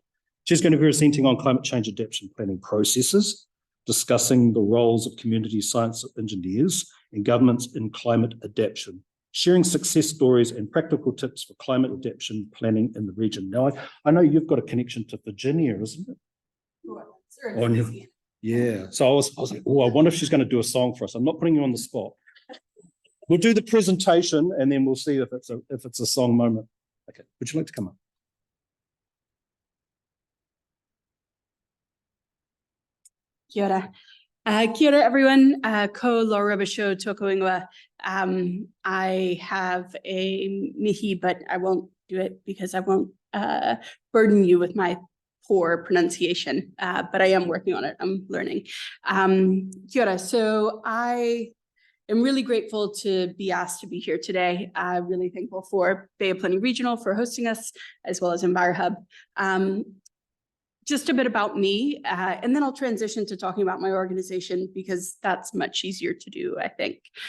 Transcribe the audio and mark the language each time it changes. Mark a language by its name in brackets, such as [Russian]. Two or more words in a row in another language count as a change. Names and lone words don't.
[English] She's going to be presenting on climate change adaptation planning processes, discussing the roles of community science engineers and governments in climate adaptation, sharing success stories and practical tips for climate adaptation planning in the region. Now, I know you've got a connection to Virginia, isn't it? Sure. Yeah. So I was like, oh, I wonder if she's going to do a song for us. I'm not putting you on the spot. We'll do the presentation and then we'll see if it's a song moment. Okay. Would you like to come up? [Māori] Kia ora. Kia ora, everyone. Ko Laura Robichaux tōku ingoa. [English] I have a mihi, but I won't do it because I won't burden you with my poor pronunciation, but I am working on it. I'm learning. [Māori] Kia ora. [English] So I am really grateful to be asked to be here today. I'm really thankful for Bay of Plenty Regional for hosting us, as well as EnviroHub. Just a bit about me, and then I'll transition to talking about my organization because that's much easier to do, I think.